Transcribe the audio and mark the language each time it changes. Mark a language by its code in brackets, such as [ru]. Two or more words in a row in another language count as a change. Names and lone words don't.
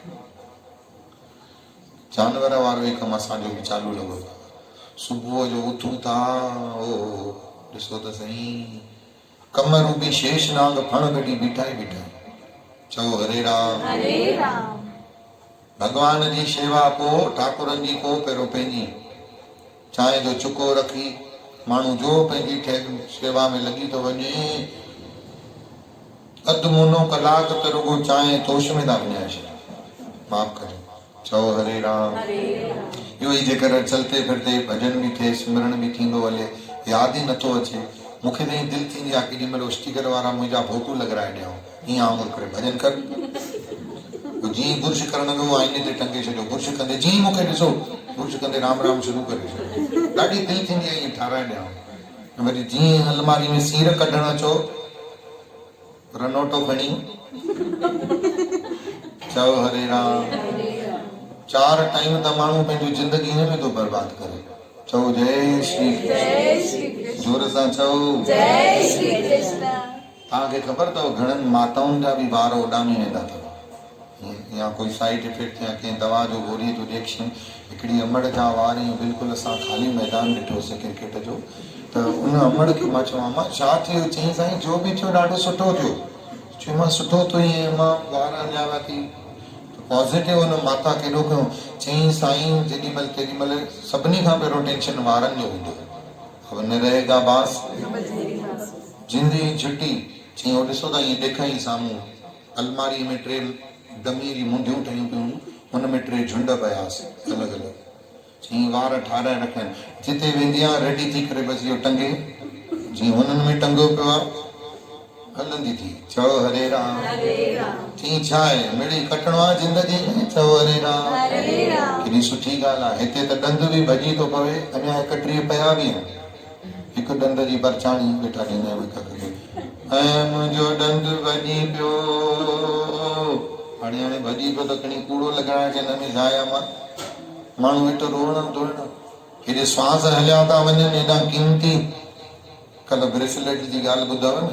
[sd] जानवर वारो ई कमु असांजो बि चालू लॻो, सुबुह जो उथूं था, ओ ॾिसो त सही कम रूपी शेषनाग फण कढी बीठा ई बीठा, चओ हरे राम। हरे राम। भगवान जी शेवा पोइ ठाकुरनि जी पोइ पहिरियों पंहिंजी चांहि जो चुको रखी माण्हू जो पंहिंजी शेवा में लॻी थो वञे, अधु मुनो कलाक त रुगो चांहि तोश में था विञाए छॾियो, माफ़ कजो, चओ हरे राम। इहो ई जेकर चलते फिरते भॼन बि थिए, सिमरन बि थींदो हले, यादि ई नथो अचे, मूंखे त ईअं दिलि थींदी आहे केॾी महिल स्टीकर वारा मुंहिंजा फोटू लॻाए ॾियऊं, हीअं आउं करे भॼन कर, जीअं बुर्श करण वियो आईने ते टंगे छॾियो, बुर्श कंदे जीअं मूंखे ॾिसो बुर्श कंदे राम राम शुरू करे छॾियो, ॾाढी दिलि थींदी आहे ईअं ठाराए ॾियऊं, वरी जीअं अलमारी में सीर कढणु अचो रनोटो खणी चओ हरे राम। 4 टाइम त माण्हू पंहिंजी ज़िंदगी हिन में थो बर्बाद करे, चओ जय श्री कृष्ण, जोर सां चओ जय श्री कृष्ण। तव्हांखे ख़बर अथव घणनि माताउनि जा बि वार उॾामी वेंदा अथव, या कोई साइड इफेक्ट या कंहिं दवा जो गोरी जो रिएक्शन, हिकिड़ी अमड़ जा वार ईअं बिल्कुलु असां ख़ाली मैदान ॾिठोसीं क्रिकेट जो, त उन अमड़ खे मां चवां मां छा थियो, चई साईं जो बि थियो ॾाढो सुठो थियो, चई मां सुठो थियो ईअं मां वार हलिया थी पॉज़िटिव, हुन माता केॾो कयो, चई साईं जेॾीमहिल केॾीमहिल सभिनी खां पहिरियों टेंशन वारनि जो हूंदो, [hi] अब न रहेगा बांस [sd] जिंदगी छुटी, चई उहो ॾिसो त ईअं ॾेखाई साम्हूं अलमारी में 3 डमी जी मुंडियूं ठहियूं पियूं, हुन में 3 झुंड पियासीं अलॻि अलॻि, चई वार ठाराए रखनि, जिते वेंदी आहे रेडी थी करे बसि इहो टंगे, जीअं हुननि में टंगियो पियो आहे हलंदी थी, चओ हरे राम। चई छा आहे मिड़ी कटणो आहे ज़िंदगी में, चओ हरे राम। केॾी सुठी ॻाल्हि आहे, हिते त ॾंद बि भॼी थो पवे, अञा 31 पिया बि आहिनि, हिकु ॾंद जी परचाणी वेठा ॾींदा आहियूं हिक खे, ऐं मुंहिंजो ॾंद भॼी पियो, हाणे भॼी पियो त खणी कूड़ो लॻाइण जे हिन में छा आहे, माण्हू वेठो रोअण धोअण, हेॾे श्वास हलिया था वञनि हेॾा क़ीमती, कल्ह ब्रेसलेट जी ॻाल्हि ॿुधव न,